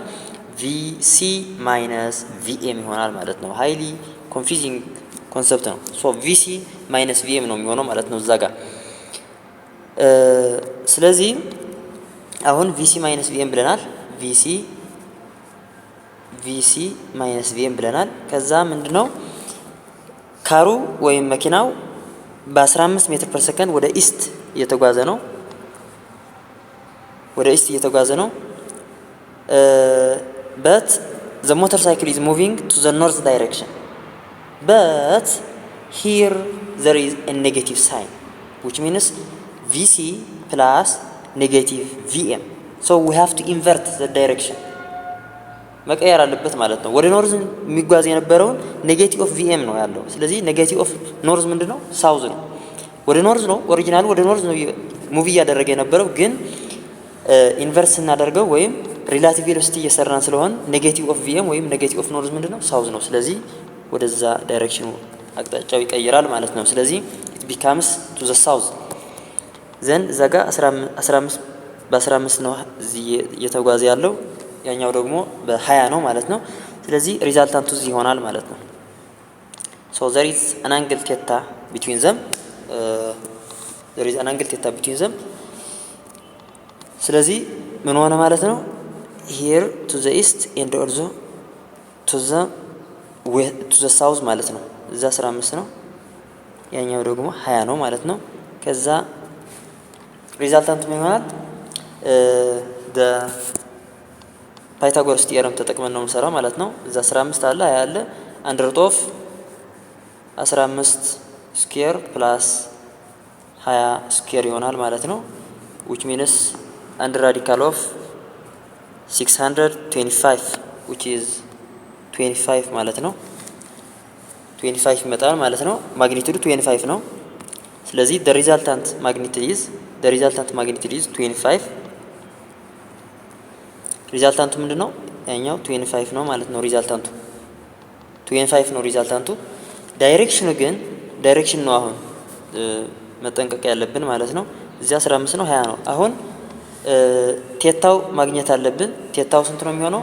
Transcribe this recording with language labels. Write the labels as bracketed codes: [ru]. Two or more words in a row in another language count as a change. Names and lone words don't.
[en] vc minus vm [am] ይሆናል ማለት ነው። [en] highly confusing concept [am] ነው። [en] so vc minus vm [am] ነው የሚሆነው ማለት ነው እዛ ጋር። ስለዚህ አሁን [en] vc minus vm [am] ብለናል። [en] vc minus vm [am] ብለናል። ከዛ ምንድነው ካሩ ወይም መኪናው በ15 [en] meter per second [am] ወደ ኢስት እየተጓዘ ነው። but the motorcycle is moving to the north direction, but here there is a negative sign which means vc plus negative vm, so we have to invert the direction, መቀየር አለበት ማለት ነው። ወደ ኖርዝ የሚጓዝ የነበረውን [en] negative of VM [am] ነው ያለው። ስለዚህ [en] negative of north [am] ምንድነው? ሳውዝ ነው። ወደ ኖርዝ ነው ኦሪጂናሉ፣ ወደ ኖርዝ ነው ሙቪ እያደረገ የነበረው። ግን ኢንቨርስ እናደርገው ወይም [en] relative velocity [am] እየሰራን ስለሆነ [en] negative of VM [am] ወይም [en] negative of north [am] ምንድነው? ሳውዝ ነው። ስለዚህ ወደዛ ዳይሬክሽኑ አቅጣጫው ይቀየራል ማለት ነው። ስለዚህ [en] it becomes to the south then [am] ዘጋ 15 በ15 ነው እዚህ እየተጓዘ ያለው፣ ያኛው ደግሞ በ20 ነው ማለት ነው። ስለዚህ ሪዛልታንቱ እዚህ ይሆናል ማለት ነው። [en] so there is an angle theta between them, [am] ስለዚህ ምን ሆነ ማለት ነው? [en] here to the east and also to the south [am] ማለት ነው። እዛ 15 ነው፣ ያኛው ደግሞ 20 ነው ማለት ነው። ከዛ ሪዛልታንቱ ምን ይሆናል? ፓይታጎረስ ቲዮረም ተጠቅመን ነው የምንሰራው ማለት ነው። እዛ 15 አለ 20 አለ አንድ [en] root of [am] 15 [en] square plus 20 square [am] ይሆናል ማለት ነው። [en] which means [am] አንድ [en] radical of 625 which is 25 [am] ማለት ነው። 25 ይመጣል ማለት ነው። ማግኒቲዩዱ 25 ነው። ስለዚህ [en] the resultant magnitude is 25። [am] ሪዛልታንቱ ምንድነው? ያኛው 25 ነው ማለት ነው። ሪዛልታንቱ 25 ነው ሪዛልታንቱ። ዳይሬክሽን ነው አሁን መጠንቀቅ ያለብን ማለት ነው። እዚያ 15 ነው 20 ነው። አሁን ቴታው ማግኘት አለብን። ቴታው ስንት ነው የሚሆነው?